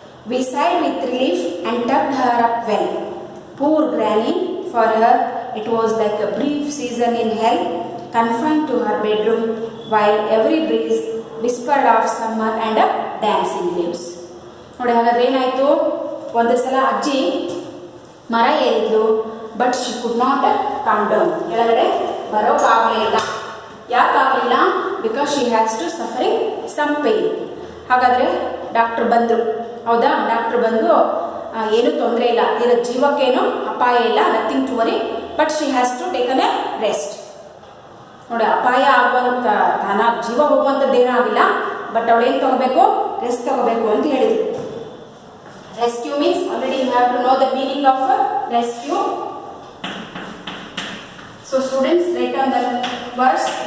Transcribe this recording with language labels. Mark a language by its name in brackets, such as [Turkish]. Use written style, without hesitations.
[English] We sighed with relief and tucked her up well. Poor Granny, for her it was like a brief season in hell, confined to her bedroom, while every breeze whispered of summer and dancing leaves. [Kannada] ನೋಡಿ ಹಾಗಾದ್ರೆ ಏನಾಯಿತು, ಒಂದು ಸಲ ಅಜ್ಜಿ ಮರ ಏರಿದ್ಲು, [English] But she could not come down. [Kannada] ಕೆಳಗಡೆ ಬರೋಕ್ಕಾಗಲೇ ಇಲ್ಲ. ಯಾಕಾಗಲಿಲ್ಲ? [English] Because she has to suffering some pain. [Kannada] ಹಾಗಾದರೆ ಡಾಕ್ಟರ್ ಬಂದರು. ಹೌದಾ? ಡಾಕ್ಟರ್ ಬಂದು ಏನೂ ತೊಂದರೆ ಇಲ್ಲ, ಇದರ ಜೀವಕ್ಕೇನು ಅಪಾಯ ಇಲ್ಲ, [English] Nothing to worry, but she has to taken a rest. [Kannada] ನೋಡಿ, ಅಪಾಯ ಆಗುವಂಥ ಜೀವ ಹೋಗುವಂಥದ್ದೇನೂ ಆಗಿಲ್ಲ, ಬಟ್ ಅವಳೇನು ತಗೋಬೇಕು? ರೆಸ್ಟ್ ತಗೋಬೇಕು ಅಂತ ಹೇಳಿದ್ರು. [English] Rescue means already you have to know the meaning of rescue. So students, write down the words.